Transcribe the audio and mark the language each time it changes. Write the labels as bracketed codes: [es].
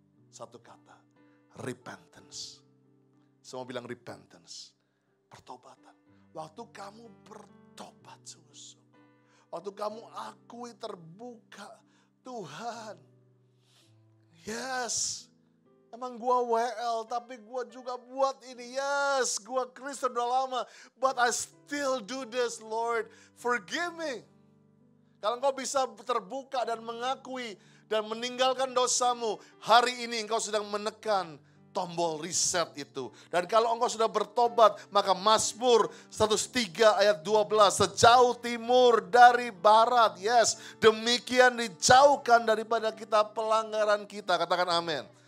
[id] Satu kata, repentance. Semua bilang repentance, pertobatan. Waktu kamu bertobat sungguh-sungguh, waktu kamu akui terbuka, Tuhan, yes, emang gua WL, tapi gua juga buat ini. [en] Yes, [id] gua Kristen udah lama, [en] but I still do this, Lord. Forgive me. [id] Kalau engkau bisa terbuka dan mengakui dan meninggalkan dosamu, hari ini engkau sedang menekan tombol reset itu. Dan kalau engkau sudah bertobat, maka Mazmur 103 ayat 12, sejauh timur dari barat, yes, demikian dijauhkan daripada kita pelanggaran kita. Katakan amin.